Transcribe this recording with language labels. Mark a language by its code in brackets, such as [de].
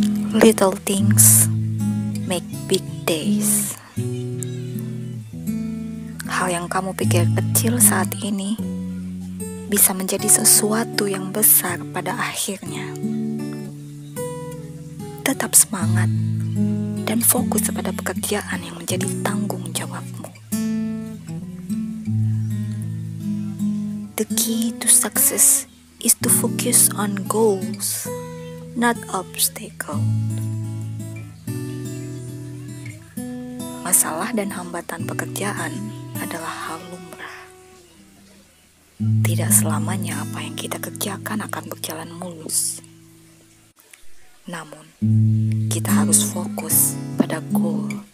[en] Little things make big days. [id] Hal yang kamu pikir kecil saat ini bisa menjadi sesuatu yang besar pada akhirnya. Tetap semangat dan fokus pada pekerjaan yang menjadi tanggung jawabmu. [en] The key to success is to focus on goals, not obstacles. [id] Masalah dan hambatan pekerjaan adalah hal lumrah. Tidak selamanya apa yang kita kerjakan akan berjalan mulus. Namun, kita harus fokus pada goal.